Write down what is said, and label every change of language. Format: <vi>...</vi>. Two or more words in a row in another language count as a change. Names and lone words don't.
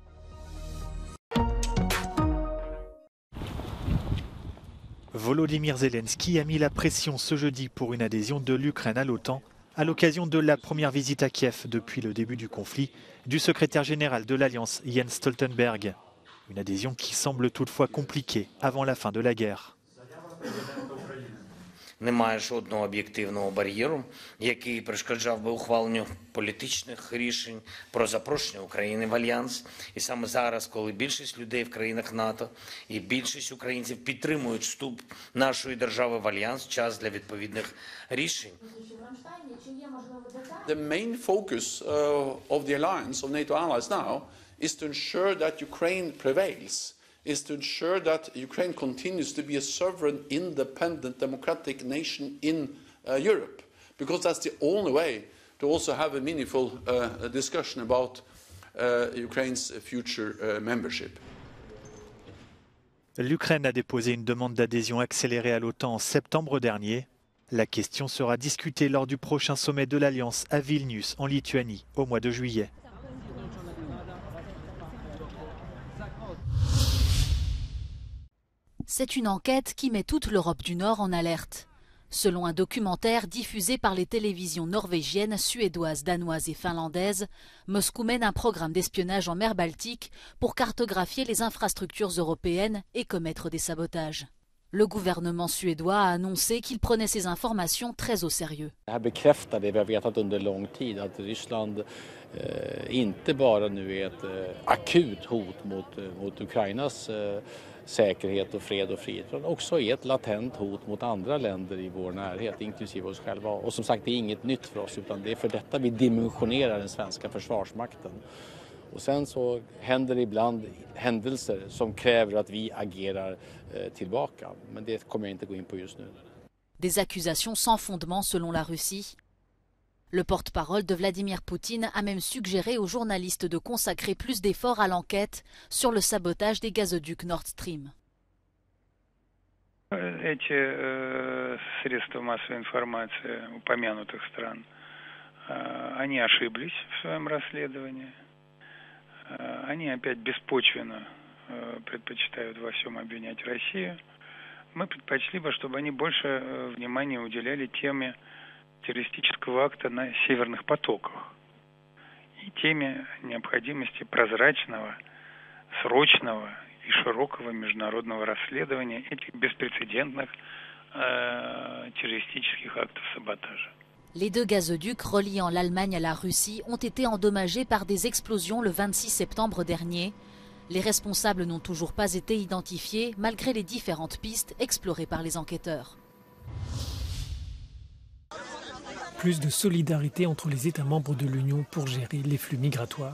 <fr>Volodymyr Zelensky a mis la pression ce jeudi pour une adhésion de l'Ukraine à l'OTAN à l'occasion de la première visite à Kiev depuis le début du conflit du secrétaire général de l'Alliance Jens Stoltenberg. Une adhésion qui semble toutefois compliquée avant la fin de la guerre.</fr> <uk>Немає жодного об'єктивного бар'єру, який перешкоджав би ухваленню політичних рішень про запрошення України в Альянс. І саме зараз, коли більшість людей в країнах НАТО і більшість українців підтримують вступ нашої держави в Альянс, час для відповідних рішень.</uk> <en>The main focus of the alliance of NATO allies now is to ensure that Ukraine prevails. Is to ensure that Ukraine continues to be a sovereign, independent, democratic nation in Europe, because that's the only way to also have a meaningful discussion about Ukraine's future membership.</en> <fr>L'Ukraine a déposé une demande d'adhésion accélérée à l'OTAN en septembre dernier. La question sera discutée lors du prochain sommet de l'Alliance à Vilnius, en Lituanie, au mois de juillet. C'est une enquête qui met toute l'Europe du Nord en alerte. Selon un documentaire diffusé par les télévisions norvégiennes, suédoises, danoises et finlandaises, Moscou mène un programme d'espionnage en mer Baltique pour cartographier les infrastructures européennes et commettre des sabotages. Le gouvernement suédois a annoncé qu'il prenait ces informations très au sérieux.</fr> <sv>Det här bekräftar det vi har vetat under lång tid, att Ryssland inte bara nu är ett akut hot mot Ukrainas säkerhet och fred och frihet, utan också är ett latent hot mot andra länder i vår närhet, inklusive oss själva. Och som sagt, det är inget nytt för oss, utan det är för detta vi dimensionerar den svenska försvarsmakten. Och sen så händer det ibland händelser som kräver att vi agerar tillbaka, men det kommer jag inte gå in på just nu.</sv> <fr>Des accusations sans fondement selon la Russie. Le porte-parole de Vladimir Poutine a même suggéré aux journalistes de consacrer plus d'efforts à l'enquête sur le sabotage des gazoducs Nord Stream.</fr> <ru>Эти средства массовой информации упомянутых стран, они ошиблись в своем расследовании. Они опять беспочвенно предпочитают во всем обвинять Россию. Мы предпочли бы, чтобы они больше внимания уделяли теме террористического акта на северных потоках и теме необходимости прозрачного, срочного и широкого международного расследования этих беспрецедентных terroristiques актов sabotage.</ru> <fr>Les deux gazoducs reliant l'Allemagne à la Russie ont été endommagés par des explosions le 26 septembre dernier. Les responsables n'ont toujours pas été identifiés malgré les différentes pistes explorées par les enquêteurs. Plus de solidarité entre les États membres de l'Union pour gérer les flux migratoires.</fr>